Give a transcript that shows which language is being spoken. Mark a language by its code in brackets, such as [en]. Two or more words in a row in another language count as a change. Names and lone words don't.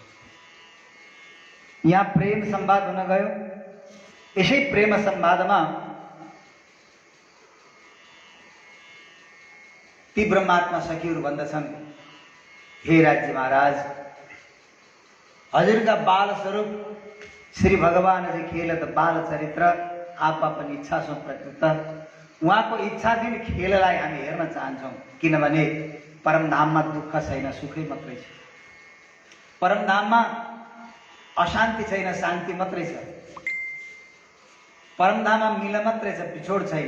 [ne] यहाँ प्रेम संवाद हुन गयो। यसै प्रेम संवादमा ती ब्रह्मात्मा सखीहरू भन्दछन्, हे राज्य महाराज, हजुरका बाल स्वरूप श्री भगवान जी [hi] खेलत बाल चरित्र आप अपन इच्छा सो प्रकृत। [ne] उहाँको इच्छाधीन खेललाई हामी हेर्न चाहन्छौँ, किनभने परमधाममा दुःख छैन, सुखै मात्रै छ। परमधाममा अशान्ति छैन, शान्ति मात्रै छ। परमधाममा मिल मात्रै छ, बिछोड छैन।